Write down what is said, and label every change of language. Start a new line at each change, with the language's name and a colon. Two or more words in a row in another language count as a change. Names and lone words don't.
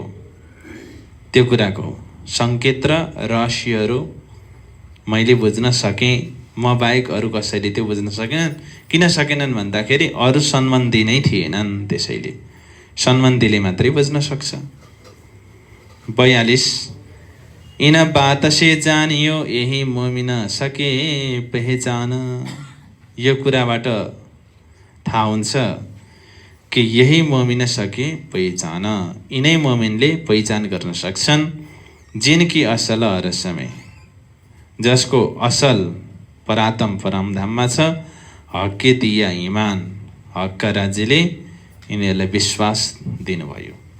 Nepali: त्यो कुराको सङ्केत र रहस्यहरू मैले बुझ्न सकेँ, म बाहेक अरू कसैले त्यो बुझ्न सकेनन्। किन सकेनन् भन्दाखेरि अरू सम्बन्धी नै थिएनन्, त्यसैले सम्बन्धीले मात्रै बुझ्न सक्छ।
Hindi: 42 इन बात से जानियो यही मोमिन सके पहिचान।
Nepali: यो कुराबाट थाहा हुन्छ कि
Hindi: यही मोमिन सके पहिचान,
Nepali: यिनै मोमिनले पहिचान गर्न सक्छन्।
Hindi: जिनकी असल अरसमे,
Nepali: जसको असल परातम परमधाममा छ,
Hindi: हक्के दिया इमान,
Nepali: हक्का राज्यले यिनीहरूलाई विश्वास दिनुभयो।